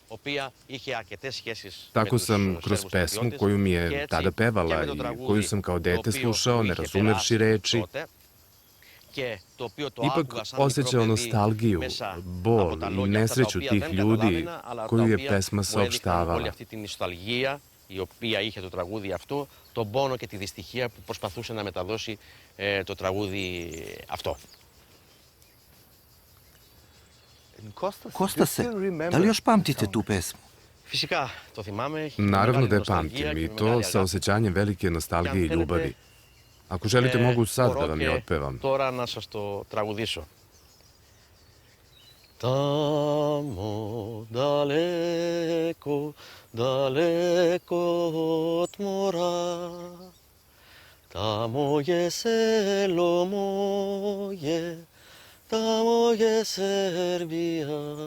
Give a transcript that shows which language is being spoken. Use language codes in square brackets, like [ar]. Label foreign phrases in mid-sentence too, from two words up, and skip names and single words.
[sr] Tako sam kroz pesmu koju mi je tada pevala i koju sam kao dete slušao, ne razumevši reči, ipak osjećao nostalgiju, bol i nesreću tih ljudi koju je pesma saopštavala. [el] η οποία είχε το τραγούδι αυτό, τον πόνο και τη δυστυχία που προσπαθούσε να μεταδώσει το τραγούδι αυτό. [sr] Kostase, da li još pamtite tu pesmu? [el] Φυσικά, το θυμάμαι. [sr] Naravno da je pamtim i to sa osjećanjem velike nostalgije i ljubavi. Ako želite, mogu sad da vam je otpevam. [el] Τώρα να σας το τραγουδήσω. [sr] Tamo daleko, daleko od mora, tamo je selo moje, tamo je Srbija.